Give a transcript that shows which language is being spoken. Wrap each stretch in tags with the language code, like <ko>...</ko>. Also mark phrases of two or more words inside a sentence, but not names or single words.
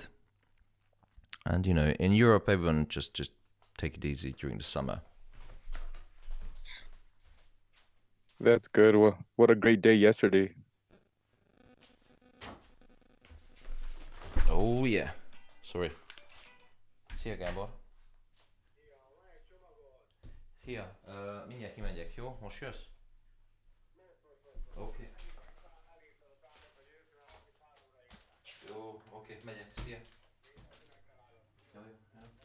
<en>And you know, in Europe, everyone just take it easy during the summer. That's good. What a great day yesterday. Oh yeah. Sorry.</en> <hu>Szia Gábor. Szia. Mindjárt kimegyek, jó? Most jössz? Oké. Jó, oké, megyek. Szia. Jó, jó, jó.</hu>